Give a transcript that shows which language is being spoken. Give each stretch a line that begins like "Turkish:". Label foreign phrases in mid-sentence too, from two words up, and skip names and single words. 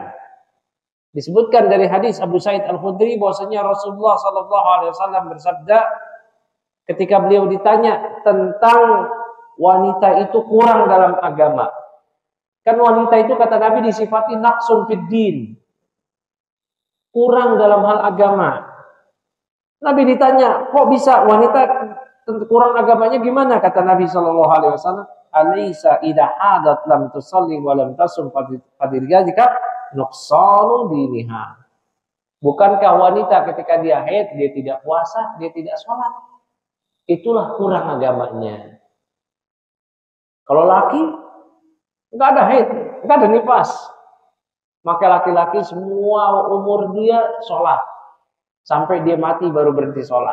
Indonesian: Disebutkan dari hadis Abu Sa'id Al-Khudri bahwasanya Rasulullah SAW bersabda ketika beliau ditanya tentang wanita itu kurang dalam agama. Kan wanita itu kata Nabi disifati
Arabic: نقص في الدين.
Indonesian: Kurang dalam hal agama. Nabi ditanya, kok bisa wanita kurang agamanya gimana? Kata Nabi SAW,
Arabic: "أليس إذا حاضت لم تصل ولم تصم فذلك نقصان دينها."
Indonesian: Bukankah wanita ketika dia haid, dia tidak puasa, dia tidak sholat? Itulah kurang agamanya. Kalau laki enggak ada haid, enggak ada nifas, maka laki-laki semua umur dia sholat sampai dia mati baru berhenti sholat.